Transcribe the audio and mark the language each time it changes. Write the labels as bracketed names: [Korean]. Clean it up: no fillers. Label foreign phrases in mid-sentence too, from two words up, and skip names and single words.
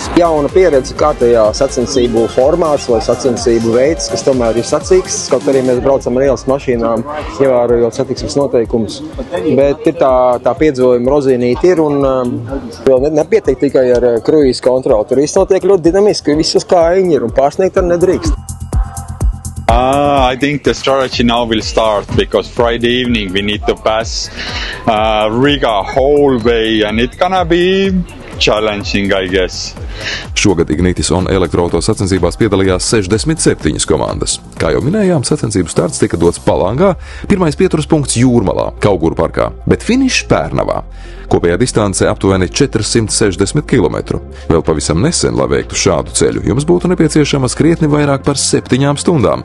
[Latvian] Jauna pieredze kārtējā sacensību formāts vai sacensību veids, kas tomēr ir sacīks, kaut arī mēs braucam ar ielas mašīnām, ievērojot satiksmes noteikumus, bet ir tā piedzīvojuma rozīnīti ir un vēl nepietiek tikai ar kruīzes kontroli. Tur viss notiek ļoti dinamiski, viss uz kājiņi ir un pārsniegt ar nedrīkst. [English] I think the strategy now will start because Friday evening we need to pass Riga whole way and it's gonna be challenging, I guess. [Latvian] Šogad Ignitis On elektroauto sacensībās piedalījās 67 komandas. Kā jau minējām, sacensību starts tika dots Palangā, pirmais pieturas punkts Jūrmalā, Kauguru parkā, bet finišs Pērnavā. Kopējā distance aptuveni 460 km. Vēl pavisam nesen, lai veiktu šādu ceļu, jums būtu nepieciešamas krietni vairāk par 7 stundām.